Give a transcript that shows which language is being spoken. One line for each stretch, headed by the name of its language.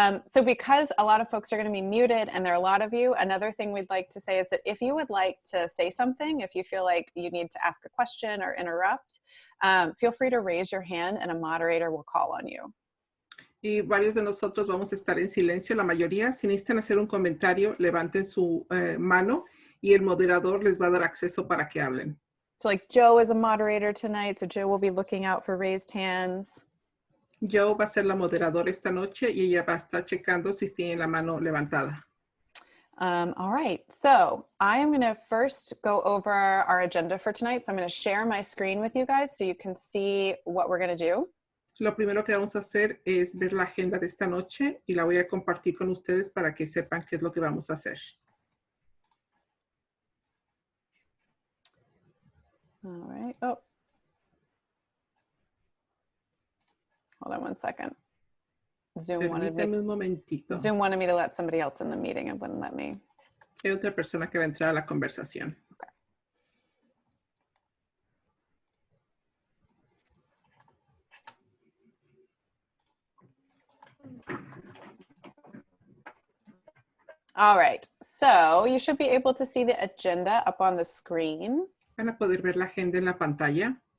English: So because a lot of folks are going to be muted and there are a lot of you, another thing we'd like to say is that if you would like to say something, if you feel like you need to ask a question or interrupt, feel free to raise your hand and a moderator will call on you.
Spanish: Y varios de nosotros vamos a estar en silencio, la mayoría. Si necesitan hacer un comentario, levanten su mano y el moderador les va a dar acceso para que hablen.
English: So like Joe is a moderator tonight, so Joe will be looking out for raised hands.
Spanish: Joe va a ser la moderadora esta noche y ella va a estar checando si tiene la mano levantada.
English: All right, so I am going to first go over our agenda for tonight. So I'm going to share my screen with you guys so you can see what we're going to do.
Spanish: Lo primero que vamos a hacer es ver la agenda de esta noche y la voy a compartir con ustedes para que sepan qué es lo que vamos a hacer.
English: All right. Oh. Hold on one second. Zoom wanted me to let somebody else in the meeting and wouldn't let me.
Spanish: Hay otra persona que va a entrar a la conversación.
English: Okay. All right, so you should be able to see the agenda up on the screen.
Spanish: Van a poder ver la agenda en la pantalla.